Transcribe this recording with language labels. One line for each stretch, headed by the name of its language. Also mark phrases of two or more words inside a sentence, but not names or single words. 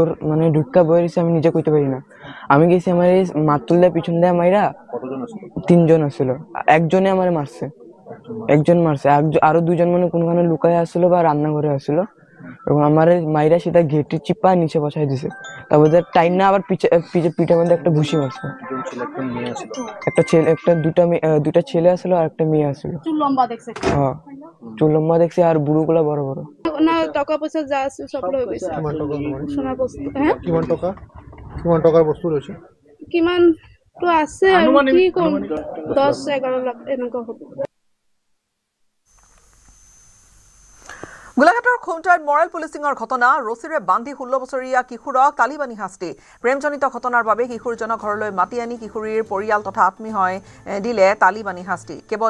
Bangla: মানে ঢুকা বইছে আমি নিজে কইতে পারি না আমি গেছি আমার এই মাতুলদা পিছন দিয়ে মাইরা তিনজন আসছিল একজনে আমারে মারছে আরো দুজন মানে কোনখানে লুকায় আসছিল বা রান্নাঘরে আসছিল এবং আমার মাইরা সেটা ঘেটে চিপা নিচে বসাই দিছে তারপর টাইম না আবার পিঠের মধ্যে একটা ঘুষি মারছে একটা ছেলে দুটা ছেলে আসলো আর একটা মেয়ে আসলো চুল লম্বা দেখছে আর বুড়োগুলা বড় বড় না টাকা পয়সা যা আছে সব লয়ে গেছে সোনা বস্তু হ্যাঁ
Assamese: কিমান টকাৰ বস্তু লৈছে কিমান তো আছে আৰু কি কম 10-11 লাখ এনেকুৱা হ'ব গোলাঘাটৰ খুমটাইত মৰেল পুলিচিঙৰ ঘটনা ৰছিৰে বান্ধি 16 বছৰীয়া কিশোৰক তালিবানী শাস্তি প্ৰেমজনিত ঘটনাৰ বাবে কিশোৰজনক ঘৰলৈ মাতি আনি কিশোৰীৰ পৰিয়াল তথা আত্মীয় দিলে তালিবানী শাস্তি কেৱল